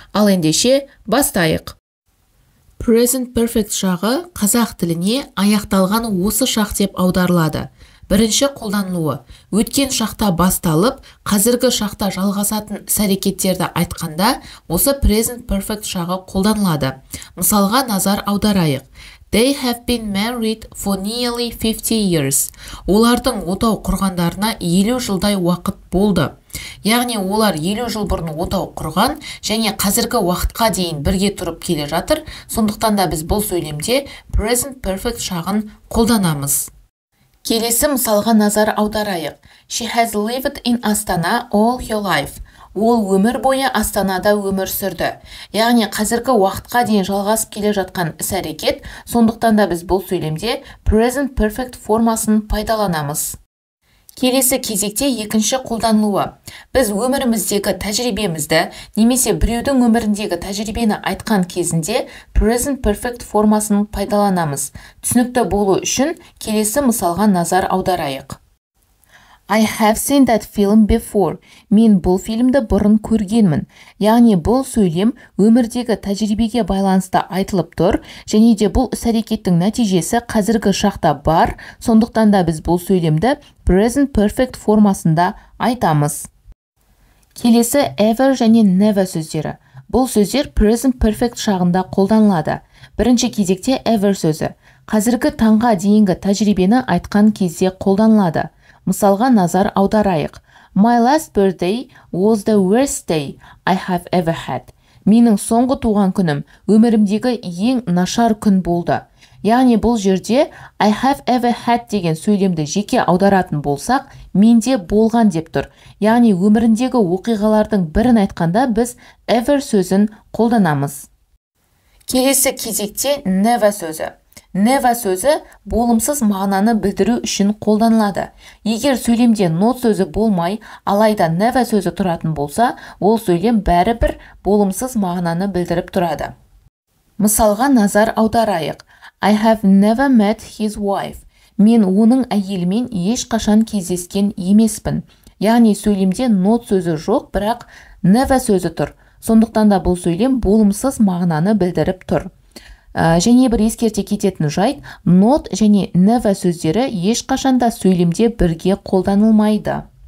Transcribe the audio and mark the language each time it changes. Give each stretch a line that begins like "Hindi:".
Kazakh: Ал ендеше бастайық. Present perfect шағы қазақ тіліне аяқталған осы шақ деп аударылады. Бірінші қолданылуы өткен шақта басталып, қазіргі шақта жалғасатын іс-әрекеттерді айтқанда осы present perfect шағы қолданылады. Мысалға назар аударайық.
English: They have been married for nearly 50 years.
Kazakh: Олардың отау құрғандарына 50 жылдай уақыт болды. Яғни олар 50 жыл бұрын отау құрған және қазіргі уақытқа дейін бірге тұрып келе жатыр. Сондықтан да біз бұл сөйлемде present perfect шағын қолданамыз. Келесі мысалға назар аударайық.
English: She has lived in Astana all her life.
Kazakh: Ол өмір бойы Астанада өмір сүрді. Яғни қазіргі уақытқа дейін жалғасып келе жатқан іс-әрекет, сондықтан да біз бұл сөйлемде present perfect формасын пайдаланамыз. Келесі кезекте екінші қолданылуы. Біз өміріміздегі тәжірибемізді, немесе біреудің өміріндегі тәжірибені айтқан кезінде present perfect формасын пайдаланамыз. Түсінікті болу үшін келесі мысалға назар аударайық.
English: I have seen that film before.
Kazakh: Мен бұл фильмді бұрын көргенмін. Яғни бұл сөйлем өмірдегі тәжірибеге байланысты айтылып тұр, және де бұл іс-әрекеттің нәтижесі қазіргі шақта бар, сондықтан да біз бұл сөйлемді present perfect формасында айтамыз. Келесі ever және never сөздері. Бұл сөздер present perfect шағында қолданылады. Бірінші кезекте ever сөзі. Қазіргі таңға дейінгі тәжірибені айтқан кезде қолданылады. Мысалға назар аударайық.
English: My last birthday was the worst day I have ever had.
Kazakh: Менің соңғы туған күнім өмірімдегі ең нашар күн болды. Яғни бұл жерде
English: I have ever had
Kazakh: деген сөйлемді жеке аударатын болсақ, менде болған деп тұр. Яғни өміріндегі оқиғалардың бірін айтқанда біз ever сөзін қолданамыз. Келесі кезекте never сөзі. Never сөзі болымсыз мағынаны білдіру үшін қолданылады. Егер сөйлемде not сөзі болмай, алайда never сөзі тұратын болса, ол сөйлем бәрібір болымсыз мағынаны білдіріп тұрады. Мысалға назар аударайық.
English: I have never met his wife.
Kazakh: Мен оның әйелімен ешқашан кездескен емеспін. Яғни сөйлемде not сөзі жоқ, бірақ never сөзі тұр. Сондықтан да бұл сөйлем болымсыз мағынаны білдіріп тұр. Және бір ескерте кететін жайт, not және never сөздері ешқашанда сөйлемде бірге қолданылмайды.